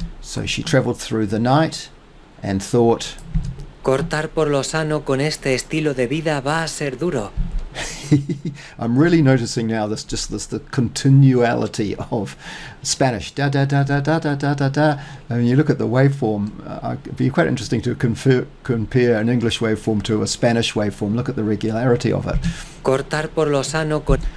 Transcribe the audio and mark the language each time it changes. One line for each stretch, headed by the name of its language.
English: So she traveled through the night and thought.
Spanish: Cortar por lo sano con este estilo de vida va a ser duro.
English: I'm really noticing now the continuality of Spanish. Da da da da da da da da da. And when you look at the waveform, it'd be quite interesting to compare an English waveform to a Spanish waveform. Look at the regularity of it.
Spanish: Cortar por lo sano con.